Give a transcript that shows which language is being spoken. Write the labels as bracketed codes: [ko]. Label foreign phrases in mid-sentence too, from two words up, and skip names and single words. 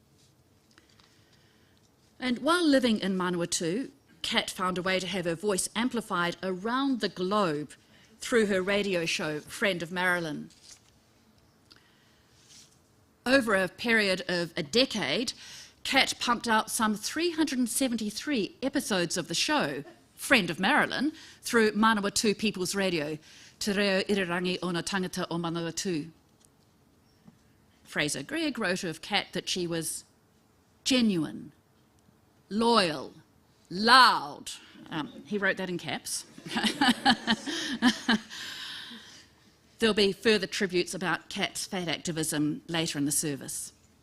[en] And while living in Manawatu, Kat found a way to have her voice amplified around the globe through her radio show, Friend of Marilyn. Over a period of a decade, Kat pumped out some 373 episodes of the show, Friend of Marilyn, through Manawatu People's Radio, [mi] Te Reo Irirangi o na tangata o Manawatu. [en] Fraser Gregg wrote of Kat that she was genuine, loyal, loud. He wrote that in caps. There'll be further tributes about Kat's fat activism later in the service.